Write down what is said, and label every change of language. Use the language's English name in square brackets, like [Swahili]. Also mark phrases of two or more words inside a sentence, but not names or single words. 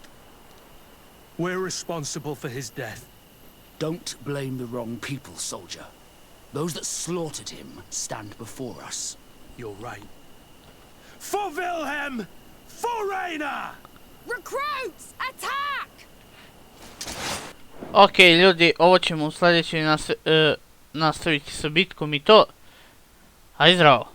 [English] We're responsible for his death. Don't blame the wrong people, soldier. Those that slaughtered him stand before us. You're right. For Wilhelm! For Raina! Recruits! Attack! [Serbian] Ok, ljudi, ovo ćemo u sljedećoj nastaviti sa bitkom i to. Aj zdravo!